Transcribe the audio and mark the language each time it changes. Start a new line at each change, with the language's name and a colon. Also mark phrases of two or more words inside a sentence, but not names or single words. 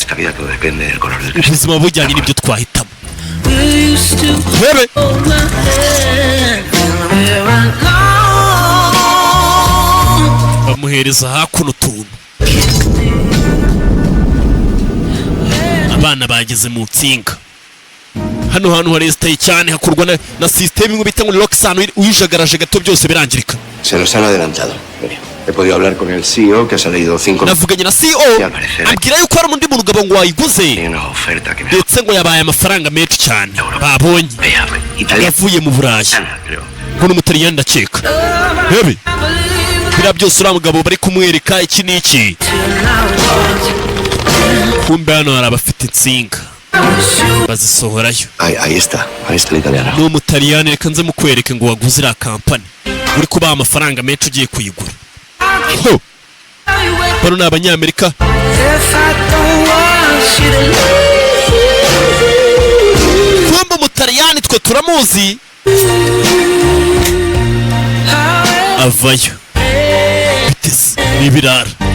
Kinyarwanda: Ubuzima bujyanye n'ibyo twahitamo. Bebe bamuhereza hakuno utuntu. Abana bageze mu nsinga. Hano hantu haresitaye cyane hakorwa na system imwe bita ngo Roxanne uyijagaraje gato byose birangirika.
Spanish: Se los han adelantado. Mire, he podido hablar con el CEO que ha salido 5.
Kinyarwanda: Navuganye na CEO ambwira yuko hari undi muntu gabo ngo wayiguze ndetse ngo yabaye amafaranga menshi cyane babonye yavuye mu Burayi ngo n'umutaliyani ndakeka. Bebe bira byose uriya mugabo bari kumwereka iki n'iki. Kumbe hano hari abafite insinga bazisohorayo.
Spanish: Ahí está el italiano.
Kinyarwanda: Ni umutaliyani, reka nze mukwereke ngo waguze iriya kampani uri kubaha amafaranga menshi ugiye kuyigura. Ho bano ni abanyamerika. Kumbe umutaliyani twe turamuzi avayo bitese n'ibirara.